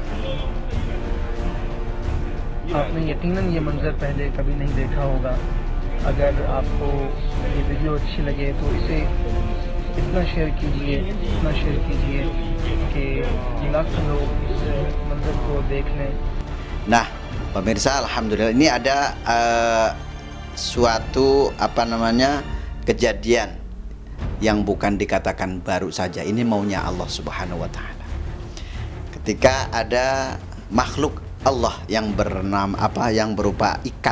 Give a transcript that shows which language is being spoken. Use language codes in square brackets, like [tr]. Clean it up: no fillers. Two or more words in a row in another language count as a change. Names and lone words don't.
[hi] आपने यकीनन ये मंजर पहले कभी नहीं देखा होगा। अगर आपको ये वीडियो अच्छी लगे तो इसे इतना शेयर कीजिए कि लाखों लोग इस मंजर को देख लें। [id] Nah, pemirsa, alhamdulillah ini ada suatu kejadian yang bukan dikatakan baru saja. Ini maunya [ar] الله سبحانه وتعالى. [id] Ketika ada makhluk Allah yang bernama yang berupa ikan.